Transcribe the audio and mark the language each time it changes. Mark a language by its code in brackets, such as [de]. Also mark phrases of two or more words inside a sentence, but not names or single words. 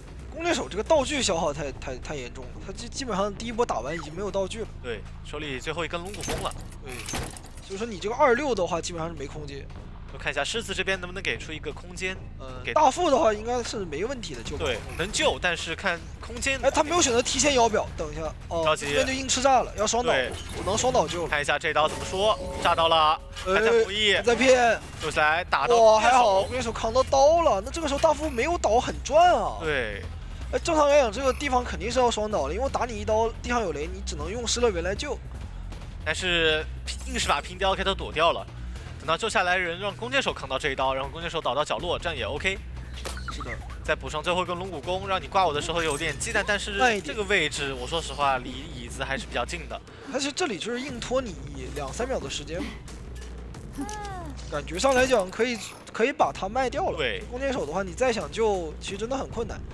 [zh] 弓箭手這個道具消耗太嚴重了，他基本上第一波打完已經沒有道具了。對，手裡最後一根龍骨弓了。對，所以說你這個26的話基本上是沒空間。就看一下獅子這邊能不能給出一個空間。給大副的話應該是沒問題的，對，能救，但是看空間。哎，他沒有選擇提前搖表，等一下哦，着急，這邊就硬吃炸了，要雙倒，我能雙倒救了。看一下這刀怎麼說，炸到了，還在服役，在騙，救下來打到。哇，還好弓箭手扛到刀了，那這個時候大副沒有倒很賺啊。對，哎，正常來講這個地方肯定是要雙倒的，因為我打你一刀，地上有雷，你只能用失樂園來救。但是硬是把平雕給他躲掉了。等到救下來人讓弓箭手扛到這一刀，然後弓箭手倒到角落，這樣也 OK。是的，再補上最後一個龍骨弓，讓你掛我的時候有點忌憚，但是這個位置我說實話離椅子還是比較近的。但是這裡就是硬拖你2-3秒的時間，感覺上來講可以把它賣掉了。對，弓箭手的話你再想救，其實真的很困難。